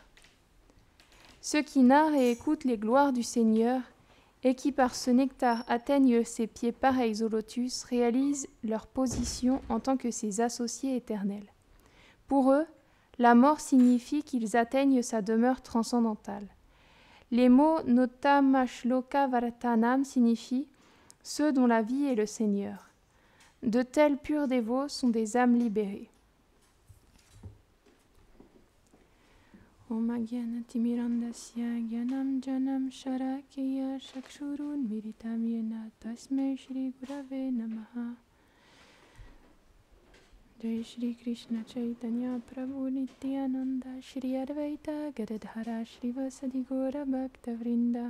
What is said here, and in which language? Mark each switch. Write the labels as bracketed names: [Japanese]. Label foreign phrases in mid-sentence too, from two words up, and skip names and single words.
[French] Ceux qui narrent et écoutent les gloires du Seigneur, et qui par ce nectar atteignent ces pieds pareils au lotus, réalisent leur position en tant que ses associés éternels. Pour eux, la mort signifie qu'ils atteignent sa demeure transcendantale. Les mots [Sanskrit] नोत्तमश्लोक वार्तानाम् [French] signifient ceux dont la vie est le Seigneur. De tels purs dévots sont des âmes libérées. [Sanskrit] ॐ अज्ञानतिमिरान्धस्य ज्ञानाञ् जन शलाकया चक्षुरुन् मीलितं येन तस्मै श्री गुरवे नमः. Jai Shri Krishna Chaitanya Prabhu Nityananda Shri Advaita Gadadhara Shri Vasadi Gora Bhakta Vrinda.